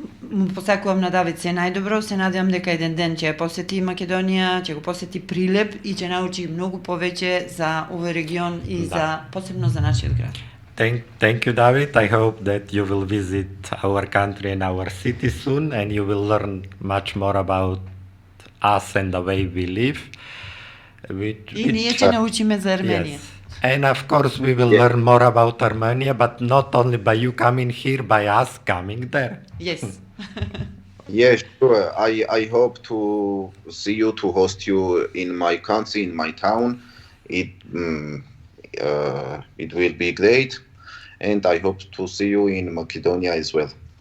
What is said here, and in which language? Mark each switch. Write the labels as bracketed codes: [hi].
[mk] Му посакувам на Давид се најдобро, се надевам дека еден ден ќе ја посети Македонија, ќе го посети Прилеп и ќе научи многу повеќе за овој регион и посебно за нашиот град. [en] Thank you, David. I hope that you will visit our country and our city soon, and you will learn much more about us and the way we live. [mk] И ние ќе научиме за Арменија. [en] Yes. And of course, we will learn more about Armenia, but not only by you coming here, by us coming there. Yes. Yeah, sure. I hope to see you, to host you in my country, in my town. It will be great, and I hope to see you in Macedonia as well.